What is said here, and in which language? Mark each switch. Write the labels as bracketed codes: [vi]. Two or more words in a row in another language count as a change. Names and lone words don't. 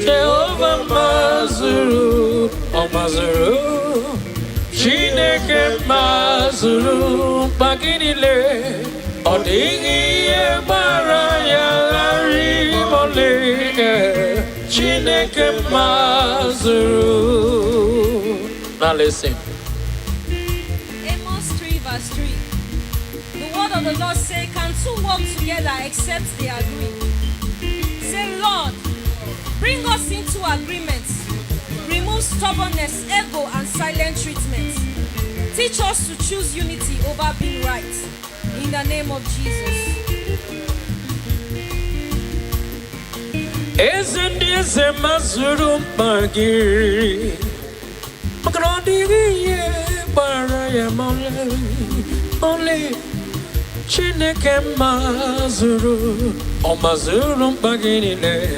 [ig] Jehova mazuru, ọ mazuru. Chineke mazuru mkpa gị niile. Ọ dịghị ihe gbara ya ghara ime ọlị. Chineke mazuru. [en] Now listen. Amos three verse three. The word of the Lord say, "Can two walk together except they agree?" Say, "Lord, bring us into agreement. Remove stubbornness, ego, and silent treatment. Teach us to choose unity over being right. In the name of Jesus." [ig] Eze ndị eze mazuru mkpa gị. Maka na ọ dịghị ihe gbara ya ma ọlị, ọlị. Chineke mazụrụ, ọ mazụrụ mkpa gị niile.